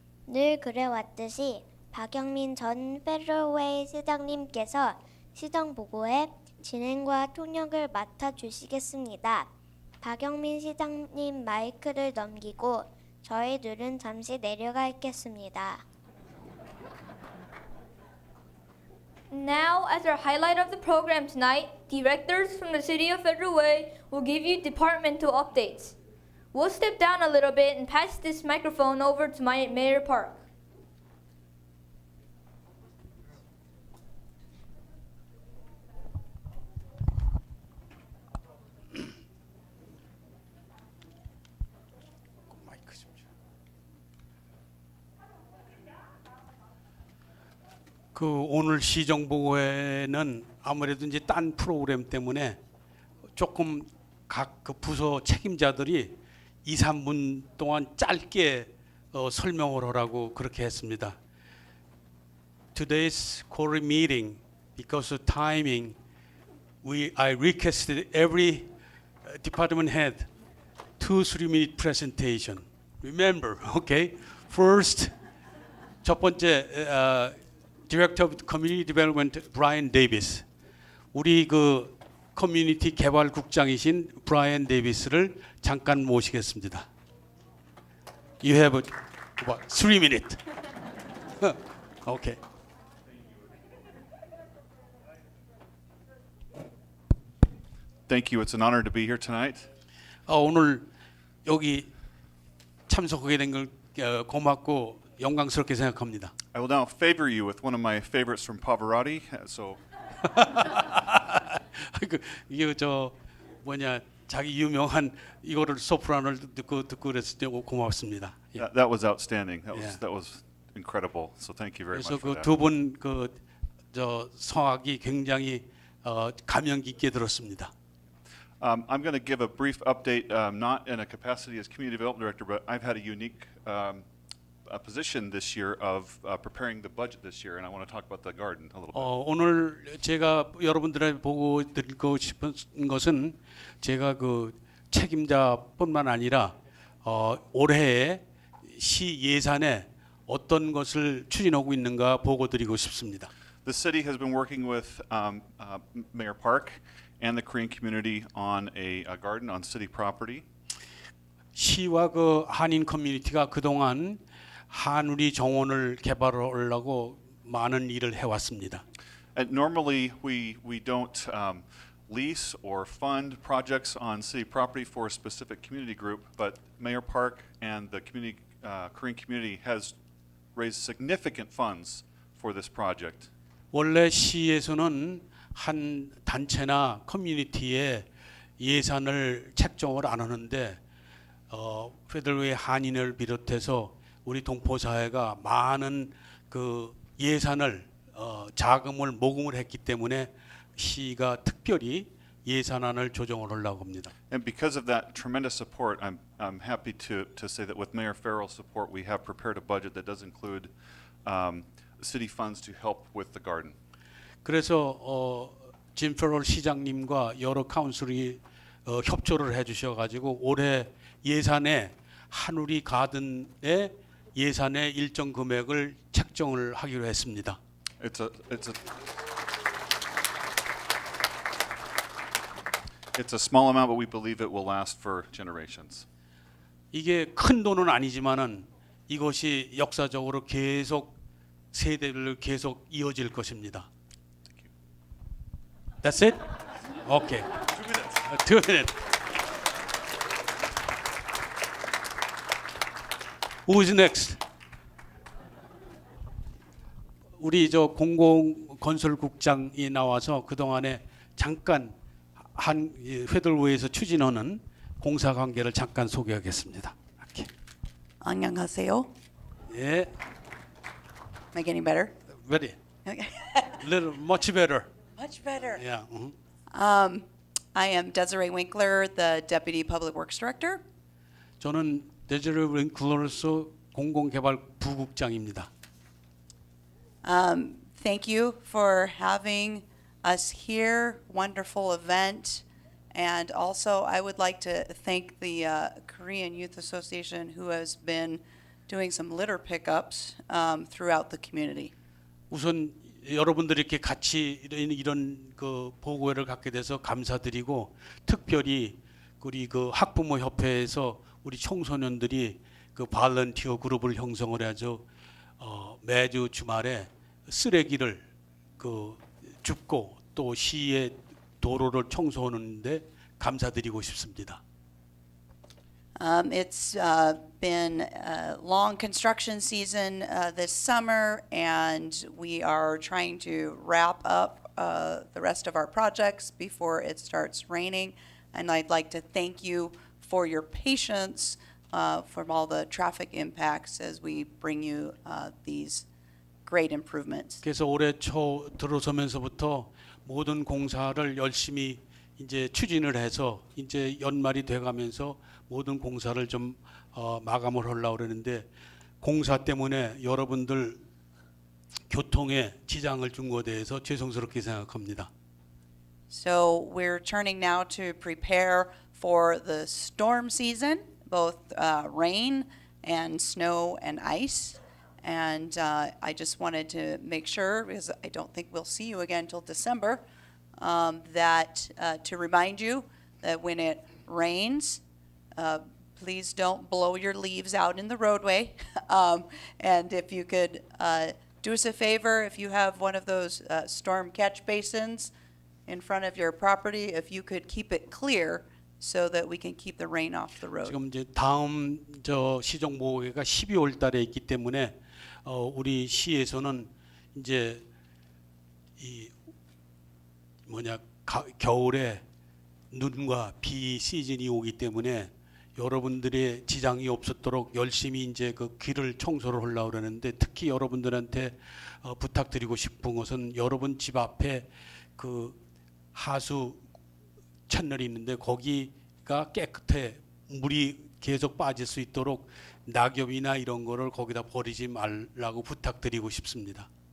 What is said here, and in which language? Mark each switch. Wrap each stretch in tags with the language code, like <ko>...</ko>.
<ko>늘 그래왔듯이 박영민 전 페더럴웨이 시장님께서 시정 보고의 진행과 통역을 맡아주시겠습니다. 박영민 시장님 마이크를 넘기고 저희들은 잠시 내려가 있겠습니다.</ko> <en>Now, as our highlight of the program tonight, directors from the City of Federal Way will give you departmental updates. We'll step down a little bit and pass this microphone over to Mayor Park.</en> <ko>그 오늘 시정 보고회는 아무래도 이제 딴 프로그램 때문에 조금 각 그 부서 책임자들이 2, 3분 동안 짧게 설명을 하라고 그렇게 했습니다.</ko> <en>Today's quarterly meeting, because of timing, I requested every department head 2-3 minute presentation. Remember, okay? First,</en> <ko>첫 번째</ko> <en>Director of Community Development Brian Davis.</en> <ko>우리 그 커뮤니티 개발국장이신 브라이언 데이비스를 잠깐 모시겠습니다.</ko> <en>You have about 3 minutes. Okay. Thank you. It's an honor to be here tonight.</en> <ko>오늘 여기 참석하게 된 걸 고맙고 영광스럽게 생각합니다.</ko> <en>I will now favor you with one of my favorites from Pavarotti. So</en> <ko>이게 저 뭐냐 자기 유명한 이거를 소프라노를 듣고 그랬을 때 고맙습니다. 예.</ko> <en>that was outstanding. That Yeah. was incredible. So thank you very</en> <ko>그래서</ko> <en>much for</en> <ko>그</ko> <en>that.</en> <ko>두 분 그 저 성악이 굉장히 감명 깊게 들었습니다.</ko> <en>I'm going to give a brief update, not in a capacity as community development director, but I've had a unique a position this year of preparing the budget this year, and I want to talk about the garden a little bit.</en> <ko>오늘 제가 여러분들에게 보고 드리고 싶은 것은 제가 그 책임자뿐만 아니라 올해의 시 예산에 어떤 것을 추진하고 있는가 보고 드리고 싶습니다.</ko> <en>The city has been working with Mayor Park and the Korean community on a garden on city property.</en> <ko>시와 그 한인 커뮤니티가 그동안 한우리 정원을 개발하려고 많은 일을 해왔습니다.</ko> <en>And normally we don't lease or fund projects on city property for a specific community group, but Mayor Park and the community, Korean community has raised significant funds for this project.</en> <ko>원래 시에서는 한 단체나 커뮤니티에 예산을 책정을 안 하는데 페더럴웨이 한인을 비롯해서 우리 동포 사회가 많은 그 예산을 자금을 모금을 했기 때문에 시가 특별히 예산안을 조정을 하려고 합니다.</ko> <en>And because of that tremendous support, I'm happy to say that with Mayor Ferrell's support, we have prepared a budget that does include city funds to help with the garden.</en> <ko>그래서 짐 페럴 시장님과 여러 카운슬이 협조를 해주셔가지고 올해 예산에 한우리 가든의 예산의 일정 금액을 책정을 하기로 했습니다.</ko> <en>It's a small amount, but we believe it will last for generations.</en> <ko>이게 큰 돈은 아니지만은 이것이 역사적으로 계속 세대를 계속 이어질 것입니다.</ko> <en>That's it? Okay. 2 minutes. Who's next?</en> <ko>우리 저 공공건설국장이 나와서 그 동안에 잠깐 한 페더럴웨이에서 추진하는 공사 관계를 잠깐 소개하겠습니다. 안녕하세요. 예,</ko> <en>Am I getting better? very, Okay. little much better. Much better. Yeah. I am Desiree Winkler, the Deputy Public Works Director.</en> <ko>저는 데저리 윙클러로서 공공개발 부국장입니다.</ko> <en>Thank you for having us here. Wonderful event. And also, I would like to thank the Korean Youth Association who has been doing some litter pickups throughout the community.</en> <ko>우선 여러분들이 이렇게 같이 이런 그 보고회를 갖게 돼서 감사드리고 특별히 우리 그 학부모 협회에서 우리 청소년들이 그 발런티어 그룹을 형성을 해서 매주 주말에 쓰레기를 그 줍고 또 시의 도로를 청소하는데 감사드리고 싶습니다.</ko> <en>It's been a long construction season this summer, and we are trying to wrap up the rest of our projects before it starts raining. And I'd like to thank you for your patience from all the traffic impacts as we bring you these great improvements.</en> <ko>그래서 올해 초 들어서면서부터 모든 공사를 열심히 이제 추진을 해서 이제 연말이 돼가면서 모든 공사를 좀 마감을 하려고 그러는데 공사 때문에 여러분들 교통에 지장을 준 것에 대해서 죄송스럽게 생각합니다.</ko> <en>So we're turning now to prepare for the storm season, both rain and snow and ice. And I just wanted to make sure, because I don't think we'll see you again until December, that to remind you that when it rains, please don't blow your leaves out in the roadway. And if you could do us a favor, if you have one of those storm catch basins in front of your property, if you could keep it clear so that we can keep the rain off the road.</en> <ko>지금 이제 다음 저 시정 보고회가 12월 달에 있기 때문에 우리 시에서는 이제 이 겨울에 눈과 비 시즌이 오기 때문에 여러분들의 지장이 없었도록 열심히 이제 그 길을 청소를 하려고 그러는데 특히 여러분들한테 부탁드리고 싶은 것은 여러분 집 앞에 그 하수 채널이 있는데 거기가 깨끗해 물이 계속 빠질 수 있도록 낙엽이나 이런 거를 거기다 버리지 말라고 부탁드리고 싶습니다.</ko>